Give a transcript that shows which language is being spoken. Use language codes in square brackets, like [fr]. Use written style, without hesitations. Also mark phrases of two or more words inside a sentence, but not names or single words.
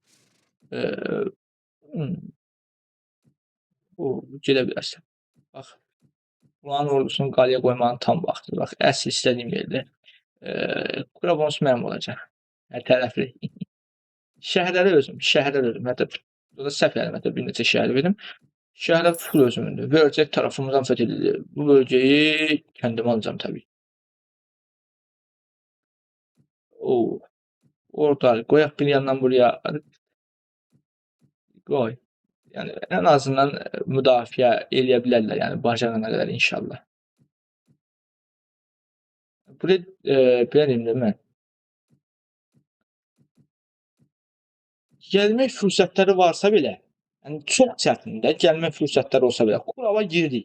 [az] Gedə bilərsən. Bax. Buranın ordusunu qalaya qoymanın tam vaxtı. Bax, əsl istədiyim yerdə. Qura bonus mənim olacaq. Hər tərəfli. Şəhərləri özüm. Hətta burada səhv elədim. Hətta bir neçə şəhər verdim. Şəhərlər full özümündür. [tr] Bölgə tarafımızdan fethedilir. Bu bölgeyi kendim alacağım tabii. [az] Orada qoyaq bir yandan buraya. qoy. Yəni ən azından müdafiə eləyə bilərlər, yəni bacarana qədər inşallah. Belə belə deyim də mən, gəlmək fürsətləri varsa belə, yəni çox çətindir, gəlmək fürsətləri olsa belə, Qurava girdik.